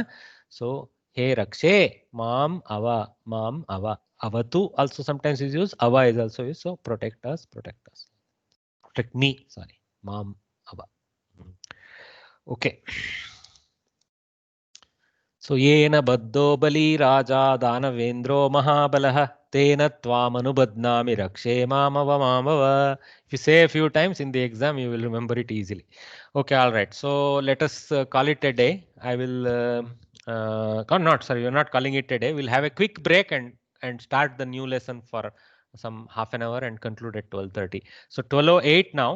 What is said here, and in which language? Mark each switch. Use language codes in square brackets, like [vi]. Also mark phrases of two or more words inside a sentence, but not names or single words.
[sa] So हे रक्षे, माम् अव, माम् अव. [en] Avatu also sometimes is used. Ava is also used. So protect us, protect us. Protect me, sorry. [sa] माम् अव. [en] Okay. [sa] So येन बद्धो बली राजा दानवेन्द्रो महाबलः तेन त्वामनुबध्नामि रक्षे मामव मामव. [en] If you say a few times in the exam, you will remember it easily. Okay, all right. So let us call it a day. I will sorry, you're not calling it a day. We'll have a quick break and start the new lesson for some half an hour and conclude at 12:30. So 12:08 now.